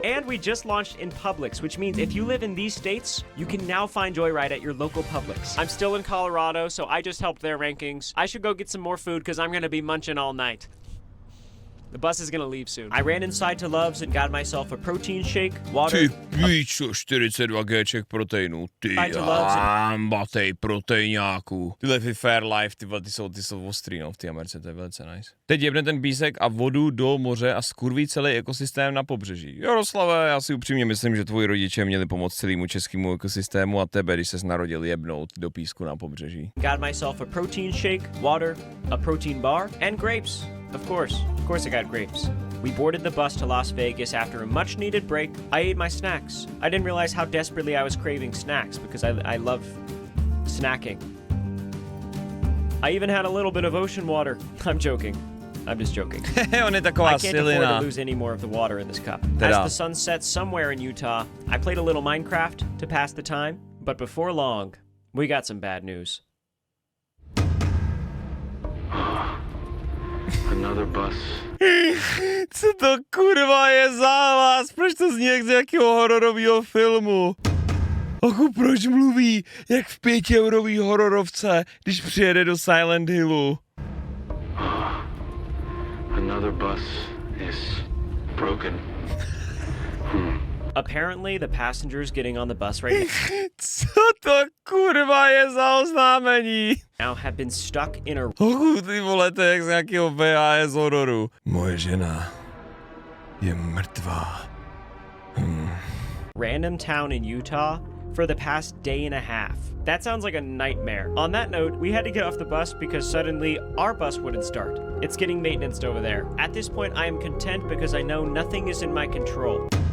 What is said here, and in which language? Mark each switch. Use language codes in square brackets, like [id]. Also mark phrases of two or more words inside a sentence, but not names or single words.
[en] And we just launched in Publix, which means if you live in these states, you can now find Joyride at your local Publix. I'm still in Colorado, so I just helped their rankings. I should go get some more food because I'm going to be munching all night. The bus is gonna leave soon. I ran inside to Love's and got myself a protein shake, water. [cs] Ty píčo, 42 Gček proteinu. Ty [en] Right to Love's. [cs] batej proteináků. Tyhle Fair Life, ty jsou ostrý, no, v té Americe, to je velice nice. Teď jebne ten písek a vodu do moře a skurví celý ekosystém na pobřeží. Jaroslave, já si upřímně myslím, že tvoji rodiče měli pomoct celému českému ekosystému a tebe, když ses narodil, jebnout do písku na pobřeží. [en] Got myself a protein shake, water, a protein bar, and grapes. Of course I got grapes. We boarded the bus to Las Vegas after a much-needed break. I ate my snacks. I didn't realize how desperately I was craving snacks because I love snacking. I even had a little bit of ocean water. I'm joking. I'm just joking. [cs] On je taková [en] I can't afford [cs] silina. [en] to lose any more of the water in this cup. As the sun sets somewhere in Utah, I played a little Minecraft to pass the time, but before long, we got some bad news. Another bus. [cs] Co to kurva je závaz? Proč to zní jak z nějakého hororového filmu? Ochu, proč mluví jak v 5eurový hororovce, když přijede do Silent Hillu? [en] Another bus is broken. Apparently, the passengers getting on the bus right [cs] Co to kurva je za oznámení? [en] now have been stuck in a [cs] Ochu, ty vole, to je jak z nějakého VHS hororu. Moje žena je mrtvá. [en] random town in Utah for the past day and a half. That sounds like a nightmare. On that note, we had to get off the bus because suddenly our bus wouldn't start. It's getting maintenanced over there. At this point, I am content because I know nothing is in my control.